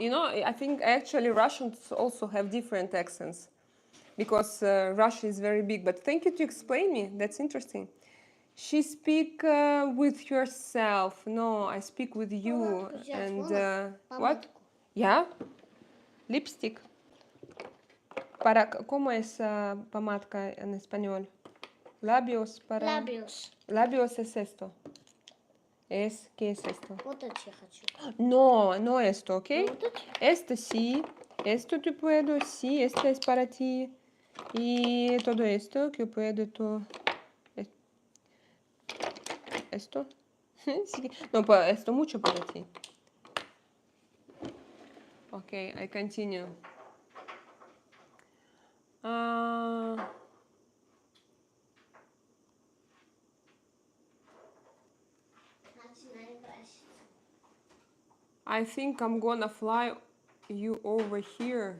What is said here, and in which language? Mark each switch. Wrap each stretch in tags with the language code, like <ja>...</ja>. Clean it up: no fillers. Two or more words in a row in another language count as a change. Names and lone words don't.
<en>I think actually Russians also have different accents because Russia is very big. But thank you to explain me. That's interesting. She speak with yourself. No, I speak with you. And what? Yeah? Lipstick.</en> <es>¿Cómo es pomadka en español? Labios para... Labios. Labios es esto. ¿Qué es esto?</es> <ru>Вот это я хочу.</ru> <es>No esto, ¿ok?</es> <ru>Вот это?</ru> <es>Esto sí, esto tú puedo, sí, esto es para ti. Y todo esto que puedo tú... ¿Esto? Sí. No, esto mucho para ti.</es> <en>Ok, I continue. I think I'm gonna fly you over here.</en>